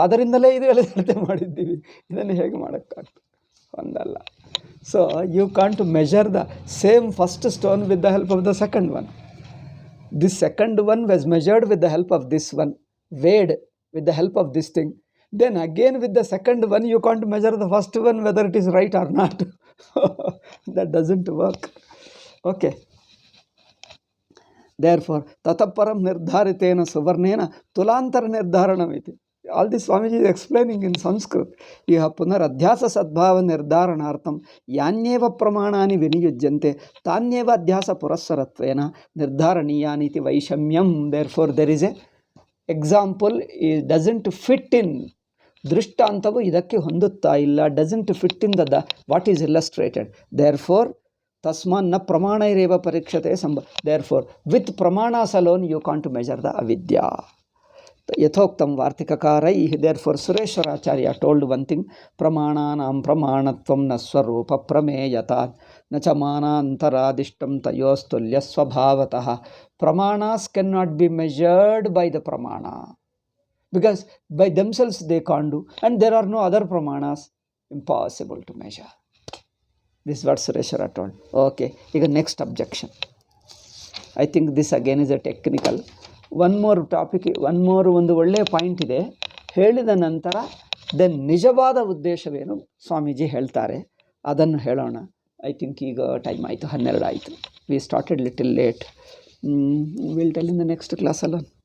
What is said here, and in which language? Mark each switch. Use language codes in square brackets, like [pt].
[kn] ಅದರಿಂದಲೇ ಇದು ಅಳತೆ ಮಾಡಿದ್ದೀವಿ, ಇದನ್ನು ಹೇಗೆ ಮಾಡೋಕ್ಕಾಗ್ತದೆ? ಒಂದಲ್ಲ. [en] So you can't measure the same first stone with the help of the second one. This second one was measured with the help of this one, weighed with the help of this thing. Then again with the second one you can't measure the first one whether it is right or not. That doesn't work. Okay. Therefore, [sa] tataparam nirdharitena suvarnena tulantar nirdharanamiti. [en] All this Swamiji is explaining in Sanskrit. [sa] Iha punar adhyasa sadbhava nirdaranartham yanyeva pramanani viniyujjante tanyeva adhyasa purasaratvena nirdharaniyani iti vaishamyam. [en] Therefore, there is a example, it doesn't fit in. [kn] ದೃಷ್ಟಾಂತವು ಇದಕ್ಕೆ ಹೊಂದುತ್ತಾ ಇಲ್ಲ, [en] Doesn't fit in the what is illustrated. Therefore [sa] ತಸ್ಮಾನ್ನ ಪ್ರಮಾಣೈರೇವ ಪರೀಕ್ಷತೆ [en] Therefore with pramanas alone you can't measure the avidya. [sa] ಯಥೋಕ್ತಂ ವಾರ್ತಿಕಕಾರೈ. [en] therefore Sureshwaracharya told one thing, [sa] ಪ್ರಮಾಣಾನಾಂ ಪ್ರಮಾಣತ್ವಂ ನ ಸ್ವರೂಪ ಪ್ರಮೇಯತಾ ನ ಚ ಮಾನಾಂತರಾದಿಷ್ಟಂ ತಯೋಸ್ತುಲ್ಯ ಸ್ವಭಾವತಃ. [en] Pramanas can not be measured by the pramana, because by themselves they can't do, and there are no other pramanas, impossible to measure. This is what Sureshwara told. Okay, ಈಗ next objection. I think this again is a technical. One more topic, one more [kn] ಒಂದು ಒಳ್ಳೆಯ point ಇದೆ. ಹೇಳಿದ ನಂತರ then ನಿಜವಾದ ಉದ್ದೇಶವೇನು ಸ್ವಾಮೀಜಿ ಹೇಳ್ತಾರೆ ಅದನ್ನು ಹೇಳೋಣ. [en] I think [kn] ಈಗ ಟೈಮ್ ಆಯಿತು, 12 ಆಯಿತು. [en] We started little late. Will tell in the next class ಅಲ್ಲ.